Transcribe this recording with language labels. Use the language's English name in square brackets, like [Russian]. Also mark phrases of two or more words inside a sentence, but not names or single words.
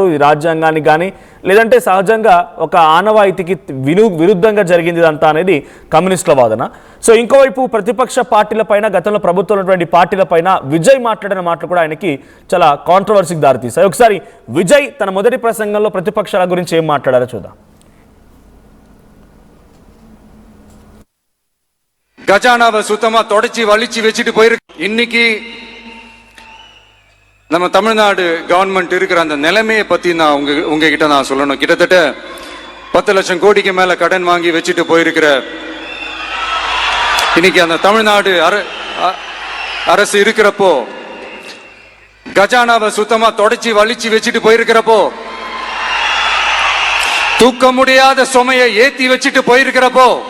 [Telugu] ఇది రాజ్యాంగానికి కానీ లేదంటే సహజంగా ఒక ఆనవాయితీకి విరుద్ధంగా జరిగింది ఇదంతా అనేది కమ్యూనిస్టుల వాదన. సో ఇంకోవైపు ప్రతిపక్ష పార్టీల పైన, గతంలో ప్రభుత్వం ఉన్నటువంటి పార్టీల పైన విజయ్ మాట్లాడిన మాటలు కూడా ఆయనకి చాలా కాంట్రవర్సీకి దారితీశాయి. ఒకసారి విజయ్ తన మొదటి ప్రసంగంలో ప్రతిపక్షాల గురించి ఏం మాట్లాడారో చూద్దాం. [Tamil] கஜானாவை சுத்தமா தொடச்சி வலிச்சு வச்சுட்டு போயிருக்கு. இன்னைக்கு நம்ம தமிழ்நாடு கவர்மெண்ட் இருக்கிற அந்த நிலைமையை பத்தி நான் உங்ககிட்ட நான் சொல்லணும். கிட்டத்தட்ட 10 லட்சம் கோடிக்கு மேல கடன் வாங்கி வச்சுட்டு போயிருக்கிற இன்னைக்கு அந்த தமிழ்நாடு அரசு இருக்கிறப்போ, கஜானாவை சுத்தமா தொடச்சி வலிச்சு வச்சுட்டு போயிருக்கிறப்போ, தூக்க முடியாத சுமையை ஏத்தி வச்சுட்டு போயிருக்கிறப்போ,